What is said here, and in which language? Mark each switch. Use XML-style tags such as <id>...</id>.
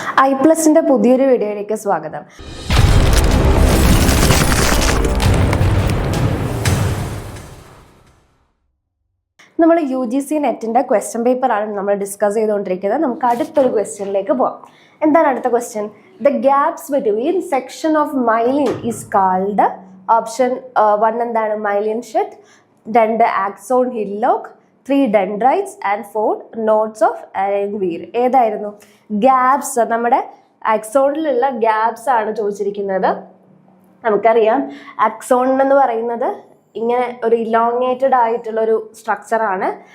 <ml>iPlusന്റെ പുതിയൊരു വീഡിയോയിലേക്ക് സ്വാഗതം. നമ്മൾ UGC നെറ്റിന്റെ ക്വസ്റ്റ്യൻ പേപ്പർ ആണ് നമ്മൾ ഡിസ്കസ് ചെയ്തുകൊണ്ടിരിക്കുന്നത്. നമുക്ക് അടുത്തൊരു ക്വസ്റ്റ്യനിലേക്ക് പോകാം. എന്താണ് അടുത്ത question?</ml> <en>The gaps between section of myelin is called</en> <ml>option 1 എന്താണ്?</ml> <en>Myelin sheath, 2 axon hillock, 3 dendrites and 4 nodes of Ranvier.</en> <ml>ഏതായിരുന്നു? ഗ്യാപ്സ്, നമ്മുടെ ആക്സോണിലുള്ള ഗ്യാപ്സ് ആണ് ചോദിച്ചിരിക്കുന്നത്. നമുക്കറിയാം ആക്സോൺ എന്ന് പറയുന്നത് ഇങ്ങനെ ഒരു ഇലോങ്ങേറ്റഡ് ആയിട്ടുള്ള ഒരു സ്ട്രക്ചറാണ്.</ml>